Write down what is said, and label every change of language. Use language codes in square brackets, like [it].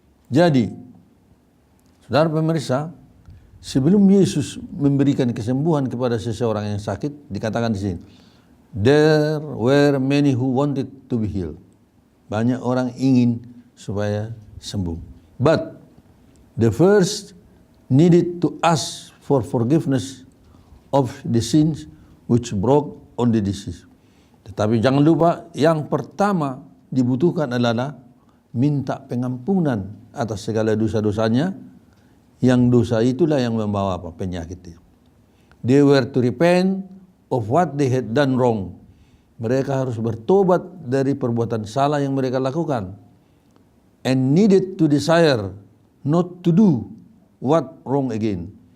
[id] Jadi, saudara pemirsa, sebelum Yesus memberikan kesembuhan kepada seseorang yang sakit, dikatakan di sini, [en] there were many who wanted to be healed. [id] Banyak orang ingin supaya sembuh. [en] But the first needed to ask for forgiveness of the sins which brought on the disease. [id] Tetapi jangan lupa, yang pertama dibutuhkan adalah minta pengampunan atas segala dosa-dosanya, yang dosa itulah yang membawa penyakit itu. [en] They were to repent of what they had done wrong. [id] Mereka harus bertobat dari perbuatan salah yang mereka lakukan. [en] And needed to desire not to do what wrong again.